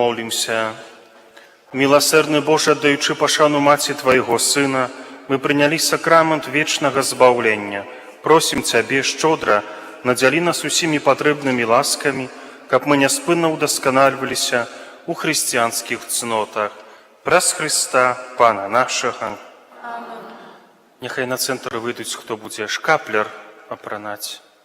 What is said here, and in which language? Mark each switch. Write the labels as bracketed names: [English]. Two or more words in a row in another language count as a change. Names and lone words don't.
[Russian] Молимся. Милосердный Боже, отдаючи пошану Маці Твоего Сына, мы приняли сакрамент вечного збавлення. [Belarusian] Просим Цябе щодра, надзялі нас усімі патрэбнымі ласкамі, каб мы няспынна ўдасканальваліся у хрысціянскіх цнотах. Праз Христа, Пана нашага. Няхай на цэнтр выйдуць, хто будзе шкаплер апранаць.